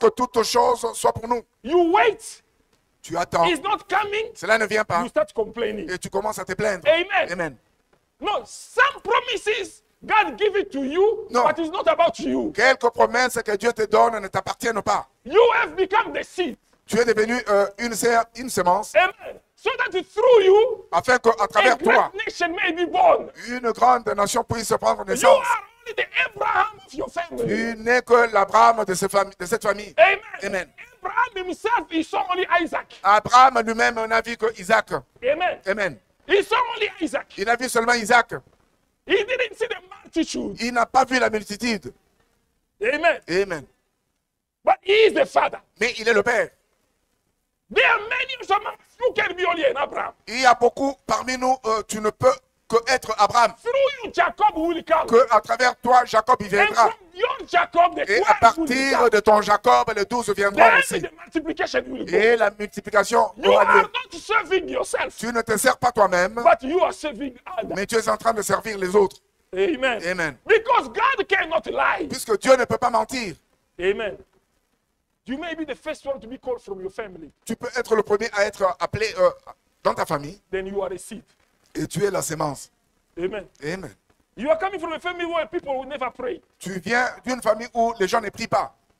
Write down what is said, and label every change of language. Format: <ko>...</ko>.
<fr>que toutes choses soient pour nous.</fr> <en>You wait.</en> <fr>Tu attends.</fr> <en>It's not coming.</en> <fr>Cela ne vient pas.</fr> <en>You start complaining.</en> <fr>Et tu commences à te plaindre.</fr> <en>Amen.</en> <fr>Amen.</fr> <en>No, some promises God give it to you, No. but it's not about you.</en> <fr>Quelques promesses que Dieu te donne ne t'appartiennent pas.</fr> <en>You have become the seed.</en> <fr>Tu es devenu une semence</fr> <en>Amen. So that through you,</en> <fr>afin qu'à</fr> <en>a</en> <fr>travers toi,</fr> <en>great nation may be born.</en> <fr>une grande nation puisse prendre</fr> <en>You</en> <fr>naissance.</fr> <en>are only the Abraham of your family.</en> <fr>Tu n'es que l'Abraham de cette famille.</fr> <en>Amen.</en> <fr>Amen.</fr> <en>Abraham himself, he saw only Isaac.</en> <fr>Abraham lui-même n'a vu que Isaac.</fr> <en>Amen.</en> <fr>Amen.</fr> <en>He saw only Isaac.</en> <fr>Il a vu seulement Isaac.</fr> <en>He didn't see the multitude.</en> <fr>Il n'a pas vu la multitude.</fr> <en>Amen.</en> <fr>Amen.</fr> <en>But he is the father.</en> <fr>Mais il est le Père.</fr> <en>There are many of us who can be only an Abraham.</en> <fr>Il y a beaucoup parmi nous, tu ne peux que être Abraham.</fr> <en>Through you, Jacob will come.</en> <fr>Que à travers toi, Jacob y</fr> <en>And</en> <fr>viendra.</fr> <en>from your Jacob, the</en> <fr>Et à</fr> <en>12 will</en> <fr>partir</fr> <en>come.</en> <fr>de ton Jacob, les 12 viendront</fr> <en>Then</en> <fr>aussi.</fr> <en>the multiplication will go.</en> <fr>Et la multiplication</fr> <en>You</en> <fr>aura</fr> <en>are</en> <fr>lieu.</fr> <en>not serving yourself,</en> <fr>Tu ne te sers pas toi-même,</fr> <en>but you are serving others.</en> <fr>mais tu es en train de servir les autres.</fr> <en>Amen.</en> <fr>Amen.</fr> <en>Because God cannot lie.</en> <fr>Puisque Dieu ne peut pas mentir.</fr> <en>Amen. You may be the first one to be called from your family.</en> <fr>Tu peux être le premier à être appelé dans ta famille</fr> <en>Then you are a seed.</en> <fr>et tu es la sémence.</fr> <en>Amen.</en> <fr>Amen.</fr> <en>You are coming from a family where people will never pray.</en> <fr>Tu viens d'une famille où les gens ne prient pas.</fr>